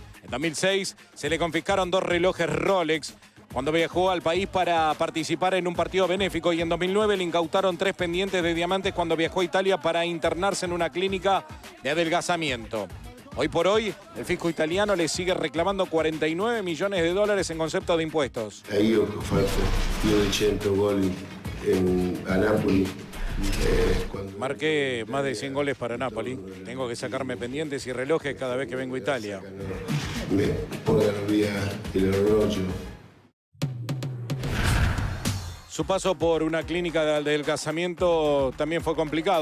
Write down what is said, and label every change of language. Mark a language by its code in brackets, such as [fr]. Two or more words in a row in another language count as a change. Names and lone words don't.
[es] En 2006 se le confiscaron 2 relojes Rolex cuando viajó al país para participar en un partido benéfico, y en 2009 le incautaron 3 pendientes de diamantes cuando viajó a Italia para internarse en una clínica de adelgazamiento. Hoy por hoy, el fisco italiano le sigue reclamando 49 millones de dólares en concepto de impuestos. [it] Io che ho fatto più di 100 gol a Napoli. [es] Marqué más de 100 goles para Napoli. Tengo que sacarme pendientes y relojes cada vez que vengo a Italia. Me pongan vía el orologio. Su paso por una clínica de adelgazamiento también fue complicado.